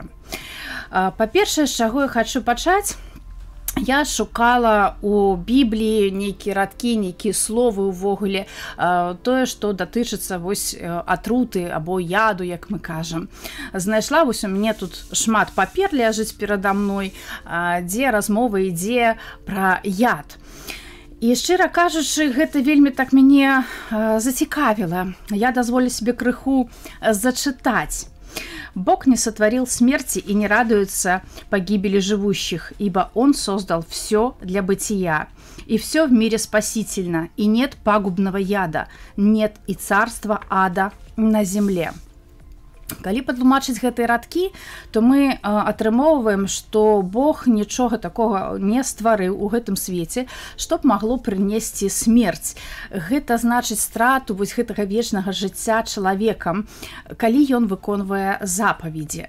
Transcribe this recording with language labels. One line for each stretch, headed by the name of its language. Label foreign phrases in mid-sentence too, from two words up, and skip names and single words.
Belarusian: Па-першае, з чаго я хачу пачаць, я шукала у Бібліі нейкія радкі, нейкія словы ўвогуле, тое, што датычыцца вось атруты або яду, як мы кажам. Знайшла, вось у мяне тут шмат папер ляжыць перада мной, дзе размова ідзе пра яд. І, шчыра кажучы, гэта вельмі так мяне зацікавіла. Я дазволю себе крыху зачытаць.
Russian: «Бог не сотворил смерти и не радуется погибели живущих, ибо Он создал все для бытия, и все в мире спасительно, и нет пагубного яда, нет и царства ада на земле».
Belarusian: Калі патлумачыць гэтыя радкі, то мы атрымоўваем, што Бог нічога такога не стварыў у гэтым свеце, што б магло прынесці смерць. Гэта значыць страту вось гэтага вечнага жыцця чалавекам, калі ён выконвае запаведзі.